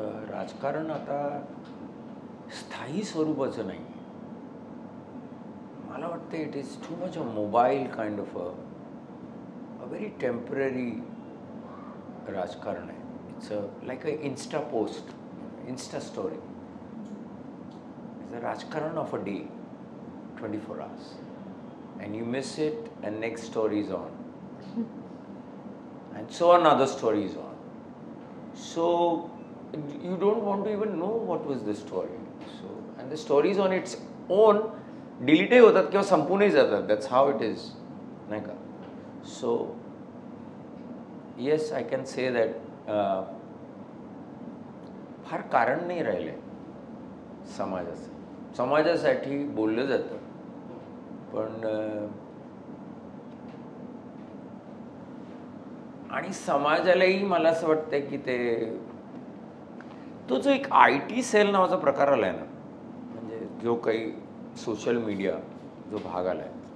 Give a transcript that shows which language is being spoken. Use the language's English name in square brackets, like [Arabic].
[Marathi] राजकारण आता स्थायी स्वरूपाचं नाही. मला वाटतं [English] it is too much a mobile kind of a very temporary [Marathi] राजकारण आहे. [English] It's like a insta post, insta story. It's a राजकारण of a day, 24 hours, and you miss it and next story is on. And so another story is on. So you don't want to even know what was the story. So, and the story is on its own, [Marathi] डिलीटही होतात किंवा संपूनही जातात. [English] That's how it is, [Marathi] नाही का? [English] So yes, I can say that [Marathi] फार कारण नाही राहिलं आहे समाजाचं. समाजासाठी बोललं जातं, पण आणि समाजालाही मला असं वाटतं की तो जो एक IT सेल नावाचा प्रकार आला आहे ना, म्हणजे जो काही सोशल मीडिया जो भाग आला आहे.